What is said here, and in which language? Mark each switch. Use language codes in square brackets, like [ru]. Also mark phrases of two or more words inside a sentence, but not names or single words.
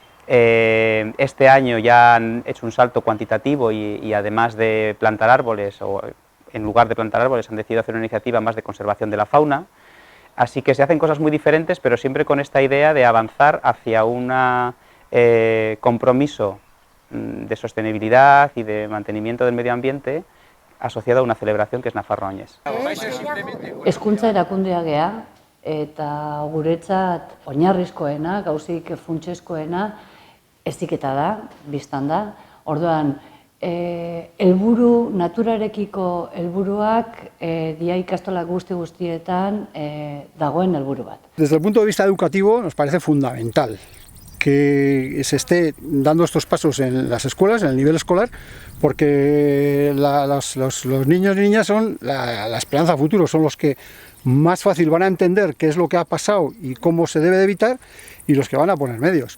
[es] Este año ya han hecho un salto cuantitativo y además de plantar árboles, o en lugar de plantar árboles, han decidido hacer una iniciativa más de conservación de la fauna. Así que se hacen cosas muy diferentes, pero siempre con esta idea de avanzar hacia un compromiso de sostenibilidad y de mantenimiento del medio ambiente asociado a una celebración que es Nafarroañez. [eu] Hezkuntza erakundea gea, eta guretzat oinarrizkoena, gauzik funtsezkoena, heziketa da, biztan da. Orduan, helburu naturarekiko helburuak dia ikastola guztietan dagoen helburu bat. [es] Desde el punto de vista educativo nos parece fundamental que se esté dando estos pasos en las escuelas, en el nivel escolar, porque los niños y niñas son la esperanza futuro, son los que más fácil van a entender qué es lo que ha pasado y cómo se debe de evitar, y los que van a poner medios.